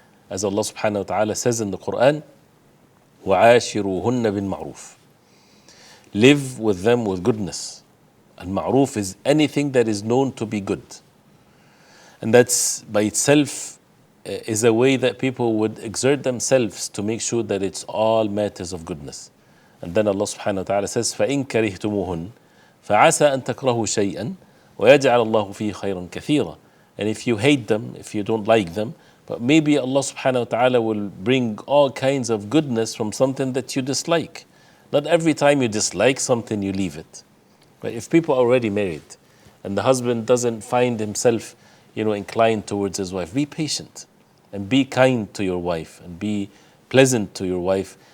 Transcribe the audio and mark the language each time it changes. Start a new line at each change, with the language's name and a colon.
English: As Allah subhanahu wa ta'ala says in the Quran,
Arabic: وَعَاشِرُوهُنَّ بِالْمَعْرُوفِ.
English: Live with them with goodness. Al-ma'ruf is anything that is known to be good. And that's by itself is a way that people would exert themselves to make sure that it's all matters of goodness. And then Allah subhanahu wa ta'ala says,
Arabic: فَإِن كَرِهْتُمُوهُنْ فَعَسَىٰ أَن تَكْرَهُوا شَيْئًا وَيَجْعَلَ اللَّهُ فِيهِ خَيْرًا كَثِيرًا.
English: And if you hate them, if you don't like them, but maybe Allah subhanahu wa ta'ala will bring all kinds of goodness from something that you dislike. Not every time you dislike something, you leave it. But if people are already married and the husband doesn't find himself, inclined towards his wife, be patient and be kind to your wife and be pleasant to your wife.